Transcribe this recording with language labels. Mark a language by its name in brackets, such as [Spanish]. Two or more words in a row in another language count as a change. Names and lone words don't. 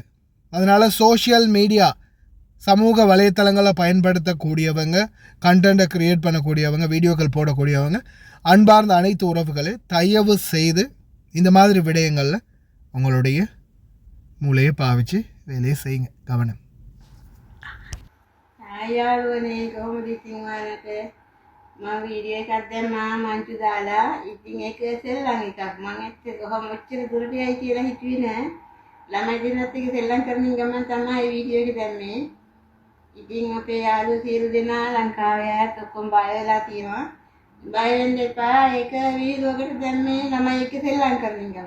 [Tamil] அதனால் [English] social media [Tamil] சமூக வலைத்தளங்களை பயன்படுத்தக்கூடியவங்க, [English] content create [Tamil] பண்ணக்கூடியவங்க, வீடியோக்கள் போடக்கூடியவங்க, அன்பார்ந்த அனைத்து உறவுகளை தயவு செய்து இந்த மாதிரி விடயங்களில் உங்களுடைய மூளையை பாவிச்சு வேலையை செய்யுங்க. கவனம். வீடியோ கத்தம்மா மஞ்சு [Sinhala] தாලා ඉතින් ඒක සෙල්ලම් එකක් මම කොහොම ඔච්චර දුරට යයි කියලා හිතුවේ නෑ. ළමයි දෙන්නත් එක්ක සෙල්ලම් කරමින් ගමන් තමයි වීඩියෝ එක දැම්මේ. ඉතින් අපේ යාළුවෝ සියලු දෙනා ලංකාවේ අයත් ඔක්කොම බය වෙලා තියෙනවා. බය වෙන්න එපා. ඒක වීඩියෝකට දැම්මේ ළමයි එක්ක සෙල්ලම් කරමින් ගමන්.